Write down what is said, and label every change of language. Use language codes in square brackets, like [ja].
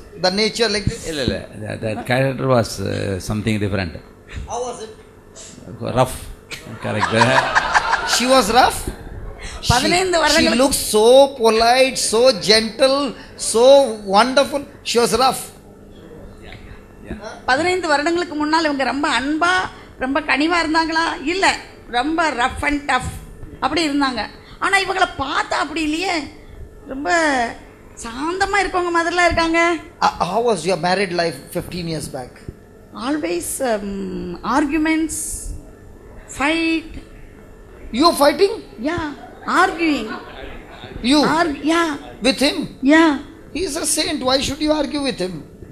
[en] The nature like this? That character was something different. How was it? Rough character. She was rough? [ta] 15 [en] She [ta] வருடங்களுக்கு [en] looked so polite, so gentle, so wonderful. She was rough. [ta] 15 வருடங்களுக்கு முன்னால் இவங்க ரொம்ப அன்பா ரொம்ப கனிவா இருந்தாங்களா? இல்ல, ரொம்ப [en] rough and tough [ta] அப்படி இருந்தாங்க. ஆனா இவங்களை பார்த்தா அப்படி இல்லையே, ரொம்ப சாந்தமா இருக்கவங்க மாதிரிலாம் இருக்காங்க. [en] How was your married life 15 years back? Always arguments, fight. You are fighting? Yeah, arguing. You? Yeah. With him? Yeah. He is a saint. Why should you argue with him?